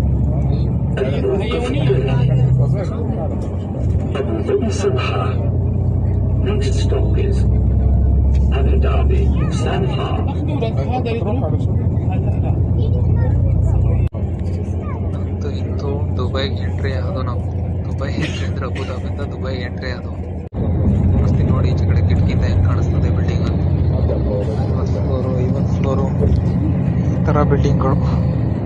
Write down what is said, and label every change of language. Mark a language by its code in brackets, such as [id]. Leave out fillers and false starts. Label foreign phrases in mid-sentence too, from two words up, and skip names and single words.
[ar] هي يوميا. [en] Abu Dhabi Sabha. Next stop is Abu Dhabi Sabha. [ar] هذا يروح [kn] ಇಂದು ದುಬೈಗೆ ಎಂಟ್ರಿ ಆದವು ನಾವು. ದುಬೈ ಎಂಟ್ರಿ ಅಂದ್ರೆ ಅಬುದಾಬಿಯಿಂದ ದುಬೈಗೆ ಎಂಟ್ರಿ ಆದವು. ಮಸ್ತಿ ನೋಡಿ ಈಚೆ ಕಡೆ ಕಿಟಕಿಯಿಂದ ಹೆಂಗ್ ಕಾಣಿಸ್ತದೆ ಬಿಲ್ಡಿಂಗ್ ಅಂತ. 50 ಫ್ಲೋರು ಈ ಥರ ಬಿಲ್ಡಿಂಗ್ಗಳು.